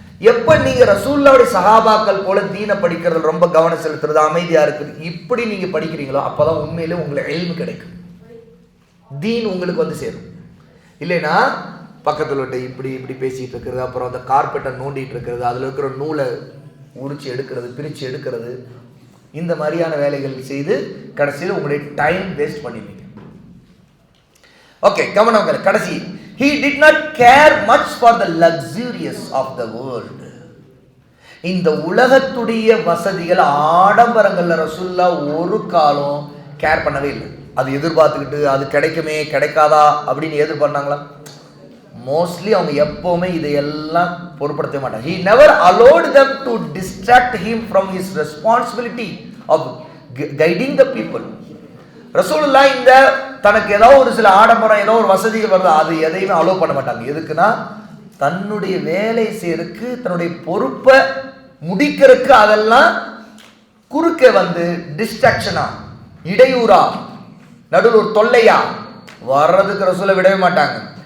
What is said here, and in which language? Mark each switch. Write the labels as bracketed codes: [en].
[ta] எப்ப நீங்க ரசூலுல்லாஹ்வுடைய சஹாபாக்கள் போல தீனை படிக்கிறது, ரொம்ப கவனம் செலுத்துறது, அமைதியா இருக்குது, இப்படி நீங்க படிக்கிறீங்களோ அப்பதான் உண்மையிலே உங்களுக்கு இல்மு கிடைக்கும், தீன் உங்களுக்கு வந்து சேரும். இல்லைன்னா பக்கத்தில் விட்டு இப்படி இப்படி பேசிட்டு இருக்கிறது, அப்புறம் அந்த கார்பெட்டை நோண்டிட்டு இருக்கிறது, அதுல இருக்கிற நூலை உரிச்சு எடுக்கிறது, பிரிச்சு எடுக்கிறது, இந்த மாதிரியான வேலைகள் செய்து கடைசியில் உங்களுடைய டைம் வேஸ்ட் பண்ணிடுவீங்க. ஓகே, கவனம். [en] கடைசி, he did not care much for the luxurious of the world. [ta] இந்த உலகத்துடைய வசதிகள், ஆடம்பரங்கள்ல ரசூலுல்லாஹ் ஒரு காலம் கேர் பண்ணவே இல்லை. அது எதிர்பார்த்துக்கிட்டு அது கிடைக்குமே கிடைக்காதா அப்படின்னு எதிர்பார்த்தாங்களா? மோஸ்ட்லி அவங்க எப்பவுமே இதையெல்லாம் பொருட்படுத்த மாட்டாங்க. [en] He never allowed them to distract him from his responsibility of guiding the people. [ta] ரசூலுல்லாஹ் இந்த தனக்கு ஏதோ ஒரு சில ஆடம்பரம், ஏதோ ஒரு வசதிகள் வருது, அது எதையுமே அலோவ் பண்ண மாட்டாங்க. எதுக்குன்னா தன்னுடைய வேலை செய்யறதுக்கு, தன்னுடைய பொறுப்பை முடிக்கிறதுக்கு அதெல்லாம் குறுக்க வந்து டிஸ்ட்ராக்ஷனா, இடையூறா, நடுவில் ஒரு தொல்லையா வர்றதுக்கு ரசூலை விடவே மாட்டாங்க.